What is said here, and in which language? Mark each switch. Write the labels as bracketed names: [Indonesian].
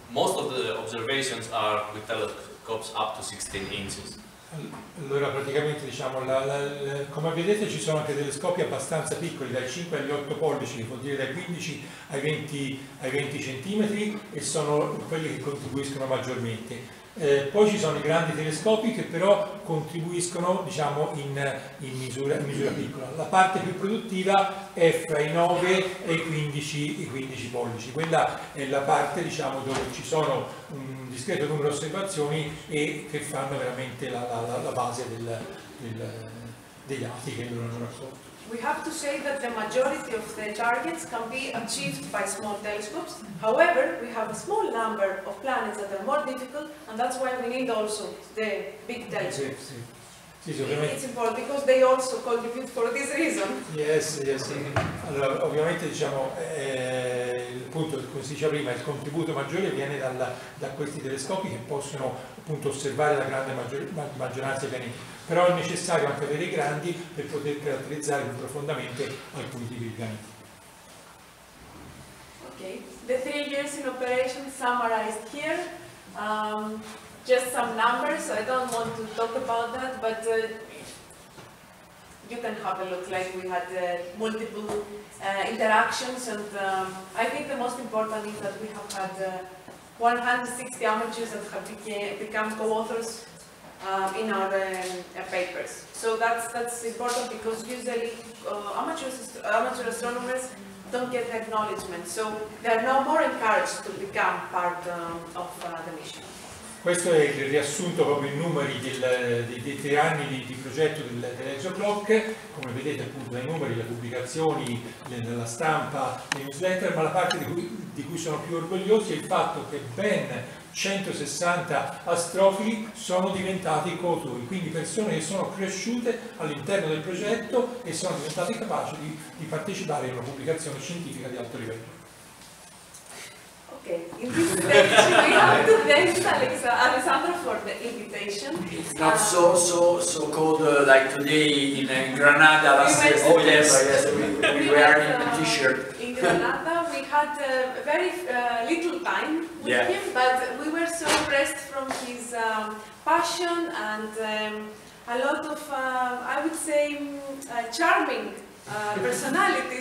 [English] Most of the observations are with telescopes up to 16 inches. [Italian] Allora praticamente diciamo, come vedete ci sono anche telescopi abbastanza piccoli, dai 5 agli 8 pollici, che vuol dire dai 15 ai 20 centimetri, e sono quelli che contribuiscono maggiormente. Poi ci sono i grandi telescopi che però contribuiscono, diciamo, in misura piccola. La parte più produttiva è fra i 9 e i 15 pollici. Quella è la parte, diciamo, dove ci sono un discreto numero di osservazioni e che fanno veramente la base dei dati che loro hanno raccolto. [English] We have to say that the majority of the targets can be achieved by small telescopes. However, we have a small number of planets that are more difficult, and that's why we need also the big telescopes. [Italian] Sì, ovviamente. [English] It's important because they also contribute for this reason. Yes. [Italian] Allora, ovviamente diciamo, appunto, come si diceva prima, il contributo maggiore viene da questi telescopi che possono appunto osservare la grande maggioranza dei pianeti, però è necessario anche avere i grandi per poter caratterizzare più profondamente alcuni tipi di pianeti. [English] Okay, the 3 years in operation summarized here. Just some numbers. I don't want to talk about that, but you can have a look. Like we had multiple interactions, and I think the most important is that we have had 160 amateurs that have become co-authors in our papers. So that's important because usually amateur astronomers don't get acknowledgement. So they are now more encouraged to become part of the mission. [Italian] Questo è il riassunto, proprio i numeri dei 3 anni di progetto dell'ExoClock. Come vedete appunto dai numeri, le pubblicazioni, la stampa, le newsletter, ma la parte di cui sono più orgogliosi è il fatto che ben 160 astrofili sono diventati coautori, quindi persone che sono cresciute all'interno del progetto e sono diventate capaci di partecipare a una pubblicazione scientifica di alto livello. [English] Okay, in this stage we have to thank Alessandro for the invitation. It's not so-called like today in Granada last September, yes, we were in a t-shirt. In Granada, we had very little time with him, but we were so impressed from his passion and a lot of, I would say, charming personality.